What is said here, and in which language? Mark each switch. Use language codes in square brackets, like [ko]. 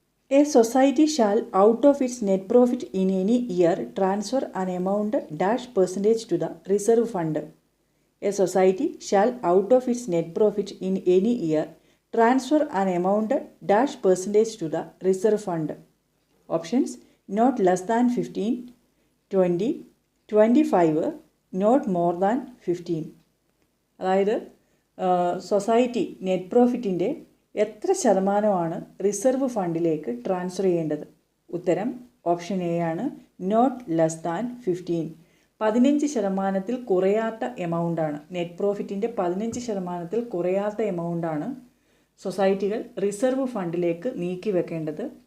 [en] A society shall out of its net profit in any year transfer an amount dash percentage to the reserve fund. A society shall out of its net profit in any year transfer an amount dash percentage to the reserve fund. Options: not less than 15, 20, 25, not more than 15. [ml] അതായത് society net പ്രോഫിറ്റിൻ്റെ എത്ര ശതമാനമാണ് reserve ഫണ്ടിലേക്ക് transfer ചെയ്യേണ്ടത്? ഉത്തരം option A ആണ്, [en] Not less than 15. [ml] 15% കുറയാത്ത എമൗണ്ടാണ്, net പ്രോഫിറ്റിൻ്റെ 15% കുറയാത്ത എമൗണ്ടാണ് സൊസൈറ്റികൾ reserve ഫണ്ടിലേക്ക് നീക്കി വെക്കേണ്ടത്.